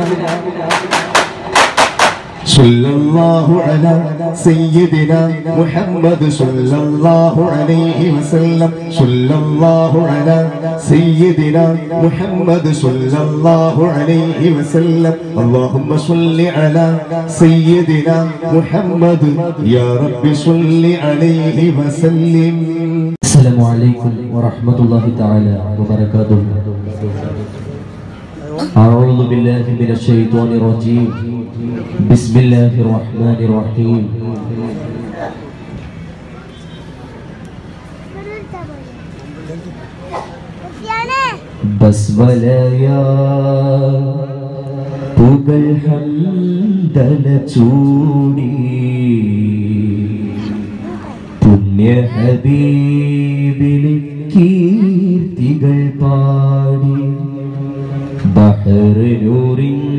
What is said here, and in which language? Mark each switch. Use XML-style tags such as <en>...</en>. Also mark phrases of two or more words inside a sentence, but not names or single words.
<ar>صلى الله على سيدنا محمد صلى الله عليه وسلم صلى الله على سيدنا محمد صلى الله عليه وسلم اللهم صل على سيدنا محمد يا رب صل عليه وسلم. السلام عليكم ورحمة الله تعالى وبركاته. أعوذ بالله من الشيطان الرجيم. بسم الله الرحمن الرحيم.</ar> <ml>ബസ്മലയാ പുകൾ ഹംദല ചൂടി പുണ്യ ഹബീബിലെ കീർത്തികൾ പാടി ബഹ്റൂരിൻ</ml>